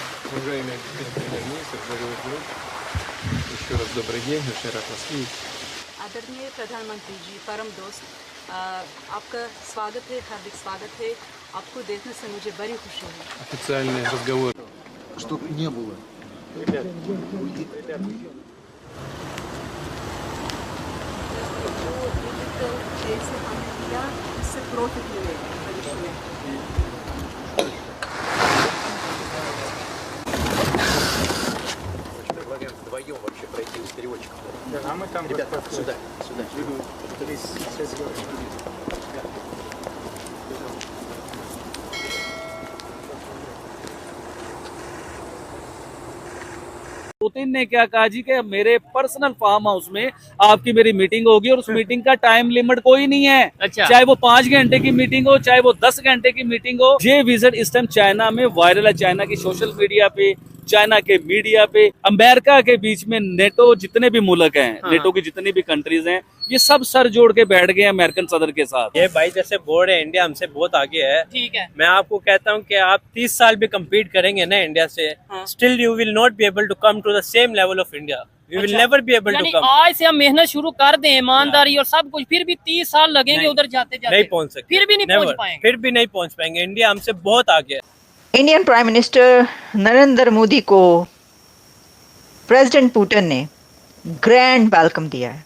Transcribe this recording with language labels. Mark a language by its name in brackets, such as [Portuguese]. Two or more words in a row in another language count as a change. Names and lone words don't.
[Russian] Уважаемый господин премьер-министр, дорогой друг, еще раз добрый день, очень рад вас видеть. [Hindi] आदरणीय प्रधानमंत्री जी, परम दोस्त, आपका स्वागत है, हार्दिक स्वागत है। आपको देखने से मुझे बड़ी खुशी है। [Russian] Официальный разговор. Чтоб не было. Ребят, [Hindi] जो डिजिटल जैसे हमने किया, इससे प्रॉफिट मिलेगा भविष्य में। [Russian] Предлагаем вдвоем вообще пройти с переводчиком. а мы там Ребята, сюда. [Hindi] पुतिन ने क्या कहा जी कि मेरे [English] personal farm house [Hindi] में आपकी मेरी मीटिंग होगी और उस मीटिंग का [English] time limit [Hindi] कोई नहीं है। अच्छा। चाहे वो 5 घंटे की मीटिंग हो, चाहे वो 10 घंटे की मीटिंग हो। ये विजिट इस टाइम चाइना में वायरल है, चाइना की [English] social media [Hindi] पे, चाइना के मीडिया पे। अमेरिका के बीच में नेटो जितने भी मुल्क हैं, नेटो की जितनी भी कंट्रीज हैं, ये सब सर जोड़ के बैठ गए अमेरिकन सदर के साथ। ये भाई जैसे बोर्ड है, इंडिया हमसे बहुत आगे है। ठीक है। मैं आपको कहता हूँ कि आप 30 साल भी कम्पीट करेंगे ना इंडिया से, हाँ। [English] Still you will not be able to come to the same level of India. We will never be able to [Hindi] यानी [English] कम। [Hindi] आज से हम मेहनत शुरू कर दें, ईमानदारी और सब कुछ, फिर भी 30 साल लगेंगे नहीं, उधर जाते जाते। नहीं पहुंच सकते, फिर भी नहीं [English] Never, [Hindi] पहुंच पाएंगे। फिर भी नहीं पहुंच पाएंगे। इंडिया हमसे बहुत आगे है। [English] Indian Prime Minister [Hindi] नरेंद्र मोदी को प्रेसिडेंट पुतिन ने [English] grand welcome [Hindi] दिया है।